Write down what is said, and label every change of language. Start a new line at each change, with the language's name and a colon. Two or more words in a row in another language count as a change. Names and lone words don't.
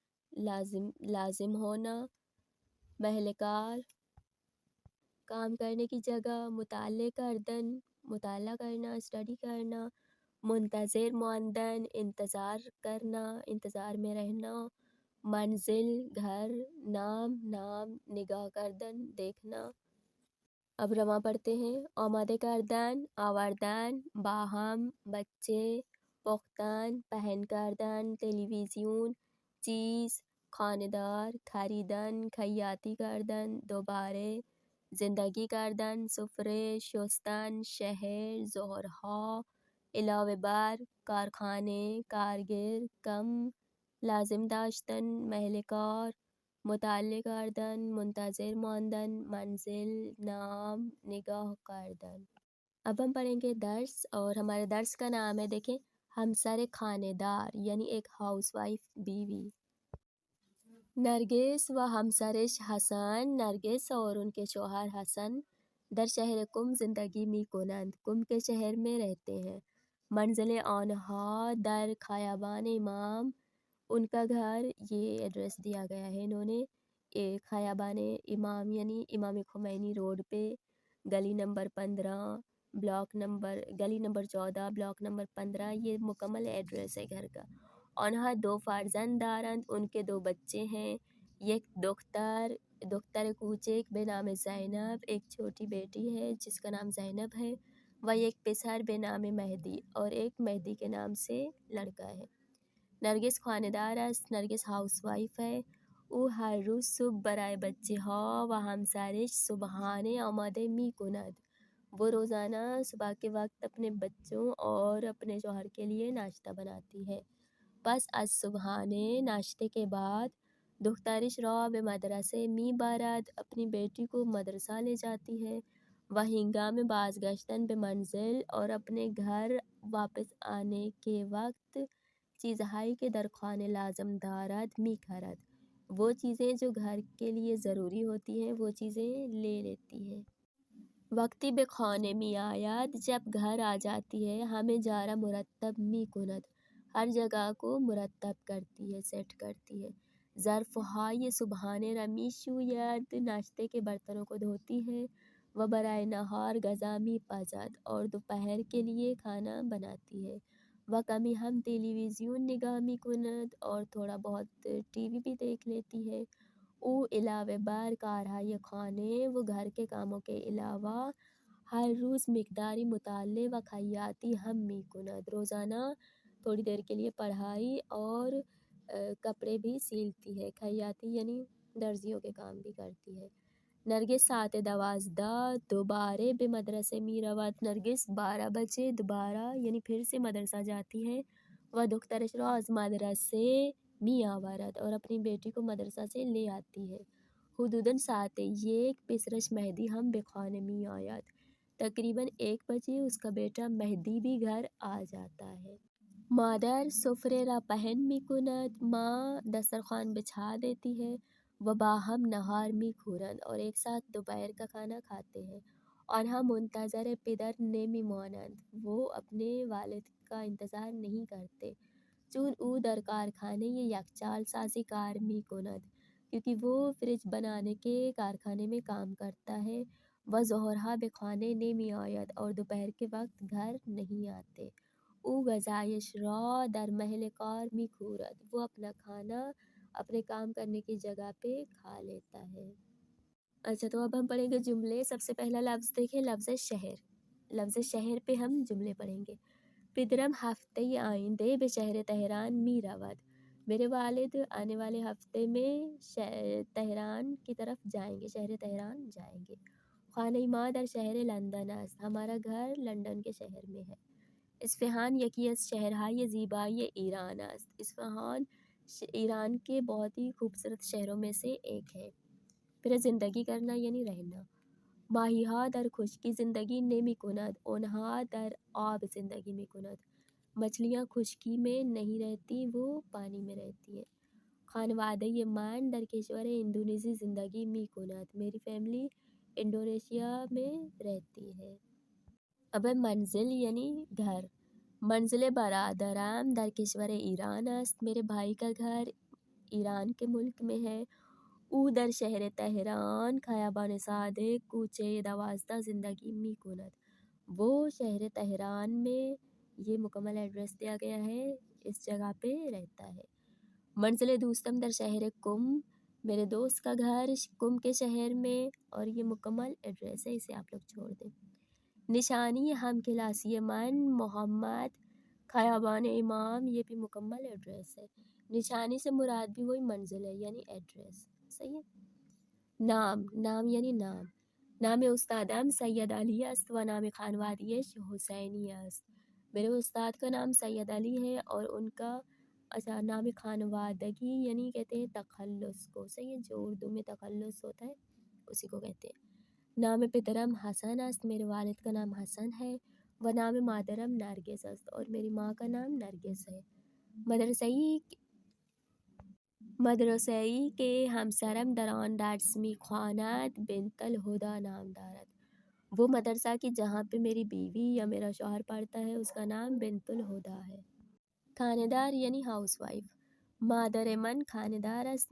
Urdu: لازم ہونا،
Persian: محل کار
Urdu: کام کرنے کی جگہ،
Persian: مطالعہ کردن
Urdu: مطالعہ کرنا اسٹڈی کرنا،
Persian: منتظر ماندن
Urdu: انتظار کرنا انتظار میں رہنا، منزل گھر، نام
Persian: نگاہ کردن
Urdu: دیکھنا۔ اب رواں پڑھتے ہیں۔
Persian: آمادہ کردن،
Urdu: آوردن،
Persian: باہم بچے، پختن پہن کردن، ٹیلی ویژن چیز، خانے دار، خریدن خیاطی کردن، دوبارہ، زندگی کردن سفرے، شستن شہر، ظہرہا، علاوہ بر، کارخانے، کارگر، کم، لازم داشتن محل کار، مطالعہ کردن منتظر ماندن، منزل، نام، نگاہ کردن۔
Urdu: اب ہم پڑھیں گے درس، اور ہمارے درس کا نام ہے، دیکھیں،
Persian: ہمسر خانے دار
Urdu: یعنی ایک ہاؤس وائف بیوی۔
Persian: نرگس و ہمسرش حسن،
Urdu: نرگس اور ان کے شوہر حسن
Persian: در شہر کم زندگی می کنند،
Urdu: کم کے شہر میں رہتے ہیں۔
Persian: منزل آنہا در خیابان امام،
Urdu: ان کا گھر، یہ ایڈریس دیا گیا ہے انہوں نے،
Persian: خیابان امام
Urdu: یعنی امام خمینی روڈ پہ، گلی نمبر 15 گلی نمبر 14 بلاک نمبر 15، یہ مکمل ایڈریس ہے گھر کا۔
Persian: آنہا دو فرزند دارند،
Urdu: ان کے دو بچے ہیں،
Persian: یک دختر کوچک بے نام زینب،
Urdu: ایک چھوٹی بیٹی ہے جس کا نام زینب ہے،
Persian: و یک پسر بے نام مہدی،
Urdu: اور ایک مہدی کے نام سے لڑکا ہے۔
Persian: نرگس خانه دار است،
Urdu: نرگس ہاؤس وائف ہے،
Persian: او ہر روز صبح برای بچه ها و همسرش صبحانه آماده می کند،
Urdu: وہ روزانہ صبح کے وقت اپنے بچوں اور اپنے شوہر کے لیے ناشتہ بناتی ہے۔
Persian: پس از صبحانه
Urdu: ناشتے کے بعد،
Persian: دخترش را به مدرسه می برد،
Urdu: اپنی بیٹی کو مدرسہ لے جاتی ہے،
Persian: و ہنگام بازگشتن به منزل،
Urdu: اور اپنے گھر واپس آنے کے وقت،
Persian: چیزہائی کے در خانه لازم دارد می خرد،
Urdu: وہ چیزیں جو گھر کے لیے ضروری ہوتی ہیں وہ چیزیں لے لیتی ہے۔
Persian: وقتی به خانه می آید،
Urdu: جب گھر آ جاتی ہے،
Persian: ہمیں جارہ مرتب می کند،
Urdu: ہر جگہ کو مرتب کرتی ہے سیٹ کرتی ہے۔
Persian: ظرفهای صبحانه را می شوید،
Urdu: ناشتے کے برتنوں کو دھوتی ہے،
Persian: و برای نهار غذا می پزد،
Urdu: اور دوپہر کے لیے کھانا بناتی ہے،
Persian: و کمی ہم ٹیلی ویژن نگاہ می کند،
Urdu: اور تھوڑا بہت ٹی وی بھی دیکھ لیتی ہے۔
Persian: او علاوہ بر کارهای خانه،
Urdu: وہ گھر کے کاموں کے علاوہ،
Persian: ہر روز مقداری مطالعے و خیاطی ہم می کند،
Urdu: روزانہ تھوڑی دیر کے لیے پڑھائی اور کپڑے بھی سیلتی ہے، خیاطی یعنی درزیوں کے کام بھی کرتی ہے۔
Persian: نرگس ساعت 12 دوبارہ به مدرسه می رود،
Urdu: نرگس 12 بجے دوبارہ یعنی پھر سے مدرسہ جاتی ہے،
Persian: و دخترش را از مدرسه می آورد،
Urdu: اور اپنی بیٹی کو مدرسہ سے لے آتی ہے۔
Persian: حدوداً ساعت 1 پسرش مہدی ہم به خانه می آید،
Urdu: تقریباً 1 بجے اس کا بیٹا مہدی بھی گھر آ جاتا ہے۔
Persian: مادر سفره را پهن می کند،
Urdu: ماں دسترخوان بچھا دیتی ہے،
Persian: و باہم نہار می خورند،
Urdu: اور ایک ساتھ دوپہر کا کھانا کھاتے ہیں۔
Persian: آنها منتظر پدر نمی مانند،
Urdu: وہ اپنے والد کا انتظار نہیں کرتے،
Persian: چون او در کارخانه یخچال سازی کار می کند،
Urdu: کیونکہ وہ فریج بنانے کے کارخانے میں کام کرتا ہے،
Persian: و ظہرها به خانه نمی آید
Urdu: اور دوپہر کے وقت گھر نہیں آتے.
Persian: او غذایش را در محل کار می خورد.
Urdu: وہ اپنا کھانا اپنے کام کرنے کی جگہ پہ کھا لیتا ہے. اچھا تو اب ہم پڑھیں گے جملے. سب سے پہلا لفظ دیکھیں، لفظ شہر. لفظ شہر پہ ہم جملے پڑھیں گے.
Persian: پدرم ہفتے آئندے به شہر تہران می رود.
Urdu: میرے والد آنے والے ہفتے میں تہران کی طرف جائیں گے، شہر تہران جائیں گے.
Persian: خانه ما در شہر لندن است.
Urdu: ہمارا گھر لندن کے شہر میں ہے.
Persian: اصفہان یکی از شہرهای زیبای ایران است.
Urdu: اصفہان ایران کے بہت ہی خوبصورت شہروں میں سے ایک ہے. پھر زندگی کرنا یعنی رہنا.
Persian: ماہیها در خشکی زندگی نمی کند. آنها در آب زندگی می کند.
Urdu: مچھلیاں خشکی میں نہیں رہتی، وہ پانی میں رہتی ہیں.
Persian: خانواده من در کشور اندونزی زندگی می کند.
Urdu: میری فیملی انڈونیشیا میں رہتی ہے. اب منزل یعنی گھر.
Persian: منزل برادرم در کشور ایران است.
Urdu: میرے بھائی کا گھر ایران کے ملک میں ہے.
Persian: او در شہر تہران خیابان صادق کوچه 12 زندگی می کند.
Urdu: وہ شہر تہران میں، یہ مکمل ایڈریس دیا گیا ہے، اس جگہ پہ رہتا ہے.
Persian: منزل دوستم در شہر کم.
Urdu: میرے دوست کا گھر کم کے شہر میں، اور یہ مکمل ایڈریس ہے، اسے آپ لوگ چھوڑ دیں.
Persian: نشانی ہم کلاسی من محمد خیابان امام.
Urdu: یہ بھی مکمل ایڈریس ہے. نشانی سے مراد بھی وہی منزل ہے یعنی ایڈریس. صحیح ہے. نام. نام یعنی نام.
Persian: نام استادم سید علی است و نام خانوادگیش حسینی است.
Urdu: میرے استاد کا نام سید علی ہے اور ان کا
Persian: نام خانوادگی
Urdu: یعنی کہتے ہیں تخلص کو. صحیح ہے، جو اردو میں تخلص ہوتا ہے اسی کو کہتے ہیں.
Persian: نام پدرم حسن است.
Urdu: میرے والد کا نام حسن ہے.
Persian: و نام مادرم نرگس است.
Urdu: اور میری ماں کا نام نرگس ہے.
Persian: مدرسه‌ای که همسرم در آن درس می‌خواند بنت الهدی نام دارد.
Urdu: وہ مدرسہ کی جہاں پہ میری بیوی یا میرا شوہر پڑھتا ہے اس کا نام بنت الہدی ہے.
Persian: خانہ دار
Urdu: یعنی ہاؤس وائف.
Persian: مادر من خانه دار است.